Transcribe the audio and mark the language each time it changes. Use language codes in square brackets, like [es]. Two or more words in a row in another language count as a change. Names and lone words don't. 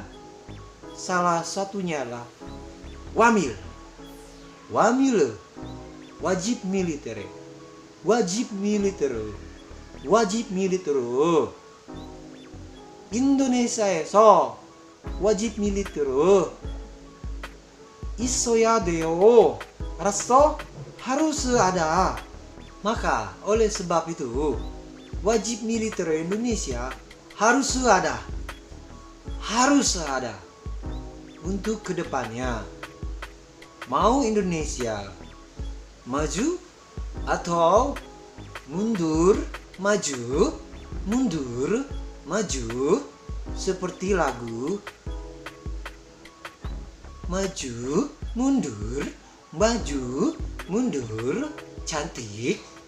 [id] Salah satunya adalah wamil, wajib militer. [ko] 인도네시아에서 [id] wajib militer [ko] 있어야 돼요. 알았어? [id] Harus ada. Maka oleh sebab itu wajib militer Indonesia harus ada. Untuk kedepannya. Mau Indonesia maju atau mundur, maju, seperti lagu maju, mundur, cantik.